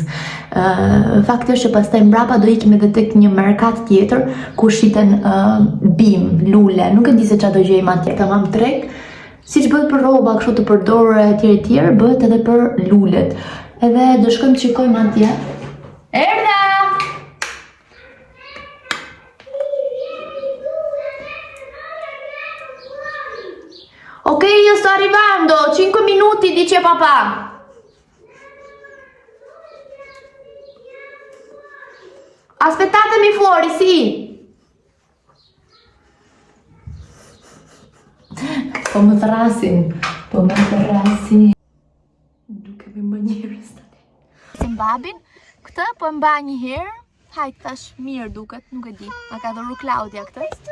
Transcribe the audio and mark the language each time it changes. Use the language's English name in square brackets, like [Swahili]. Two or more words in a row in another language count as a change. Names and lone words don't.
[Albanian] Fakti është që pastaj mbrapa do ikim edhe tek një merkat tjetër ku shiten bim, lule, nuk e di se çfarë do gjejmë atje, tamam treg. Si që bëhet për roba, kështu të përdorë etj, bëhet edhe për lullet. Edhe do shkojmë të shikojmë atje. Erdha! [Italian] Ok, io sto arrivando, 5 minuti, dice papà. Aspettatemi fuori, sì. [Albanian] Po më thrasin. Duke me më njerëz tani. Si babin, këtë po e mba një herë. Hajt tash mirë duket, nuk e di. Ma ka dhuru Claudia këtë.